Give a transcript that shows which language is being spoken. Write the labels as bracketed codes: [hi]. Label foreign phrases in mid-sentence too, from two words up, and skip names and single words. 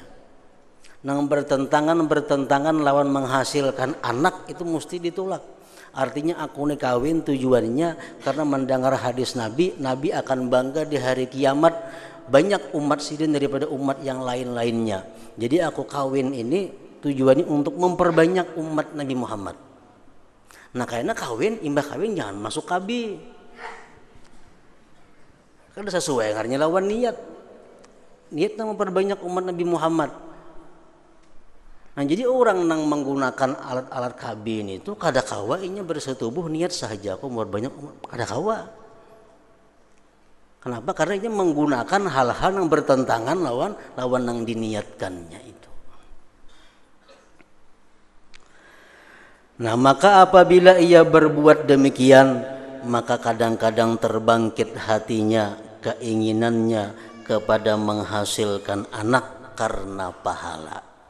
[bjn] Nang bertentangan lawan menghasilkan anak itu mesti ditolak. [id] Artinya aku nih kawin tujuannya karena mendengar hadis Nabi akan bangga di hari kiamat banyak umat sidin daripada umat yang lain-lainnya. Jadi aku kawin ini tujuannya untuk memperbanyak umat Nabi Muhammad. [bjn] Nah, karena imbah kawin jangan masuk kabi. Karena sesuai ngarnya lawan niat. [id] Niatnya memperbanyak umat Nabi Muhammad. [bjn] Nah, jadi orang yang menggunakan alat-alat kabin itu kadakawa inya bersetubuh niat sahaja aku memperbanyak umat, kadakawa. Kenapa? Karena inya menggunakan hal-hal yang bertentangan lawan yang diniatkannya itu. [id] Nah, maka apabila ia berbuat demikian, maka kadang-kadang terbangkit hatinya, keinginannya kepada menghasilkan anak karena pahala.